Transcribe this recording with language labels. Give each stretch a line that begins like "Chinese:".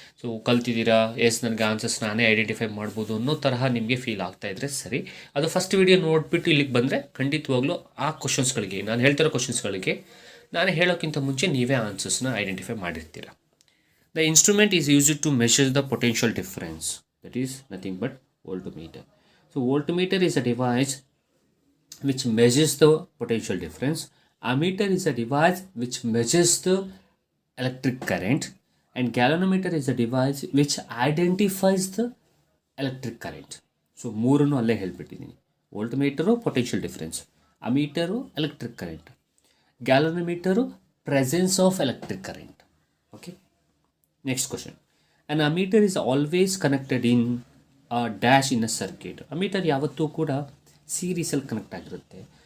Kannada: So ಕಲ್ತಿದ್ದೀರಾ, S ನನಗೆ answers ನಾನೇ identify ಮಾಡ್ಬೋದು ಅನ್ನೋ ತರಹ ನಿಮಗೆ ಫೀಲ್ ಆಗ್ತಾ ಇದ್ದರೆ ಸರಿ. ಅದು ಫಸ್ಟ್ ವಿಡಿಯೋ ನೋಡಿಬಿಟ್ಟು ಇಲ್ಲಿಗೆ ಬಂದರೆ ಖಂಡಿತವಾಗ್ಲೂ ಆ ಕ್ವಶನ್ಸ್ಗಳಿಗೆ, ನಾನು ಹೇಳ್ತಿರೋ ಕ್ವಶನ್ಸ್ಗಳಿಗೆ ನಾನು ಹೇಳೋಕ್ಕಿಂತ ಮುಂಚೆ ನೀವೇ ಆನ್ಸರ್ಸ್ನ identify ಮಾಡಿರ್ತೀರ.
English: The instrument is used to measure the potential difference. That is nothing but voltmeter. So voltmeter is a device which measures the potential difference. Ammeter is a device which measures the electric current, and galvanometer is a device which identifies the electric current.
Kannada: So ಮೂರನ್ನು ಅಲ್ಲೇ ಹೇಳ್ಬಿಟ್ಟಿದ್ದೀನಿ. ವೋಲ್ಟ್ಮೀಟರು potential difference, ಅಮೀಟರು electric current, ಗ್ಯಾಲೋನೋಮೀಟರು
English: Presence of electric current. Okay, next question. An ammeter is always connected in dash in a circuit.
Kannada: Ammeter ಯಾವತ್ತೂ ಕೂಡ ಸೀರೀಸಲ್ಲಿ connect ಆಗಿರುತ್ತೆ.